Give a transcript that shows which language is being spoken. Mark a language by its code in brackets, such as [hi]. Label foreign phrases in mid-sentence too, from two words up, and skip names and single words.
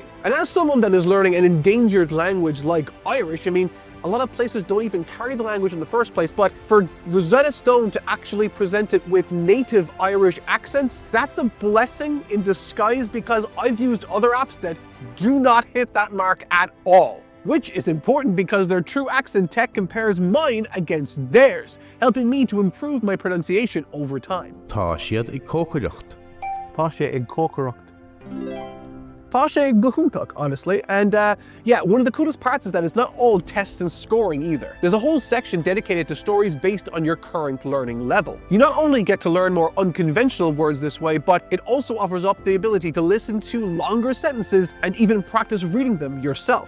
[en] And as someone that is learning an endangered language like Irish, I mean, a lot of places don't even carry the language in the first place, but for Rosetta Stone to actually present it with native Irish accents, that's a blessing in disguise, because I've used other apps that do not hit that mark at all. Which is important because their true accent tech compares mine against theirs, helping me to improve my pronunciation over time. [ga] Tá siad ag cócaireacht. Tá sé ag cócaireacht. Tá sé go húntaach, [en] honestly. And yeah, one of the coolest parts is that it's not all tests and scoring either. There's a whole section dedicated to stories based on your current learning level. You not only get to learn more unconventional words this way, but it also offers up the ability to listen to longer sentences and even practice reading them yourself.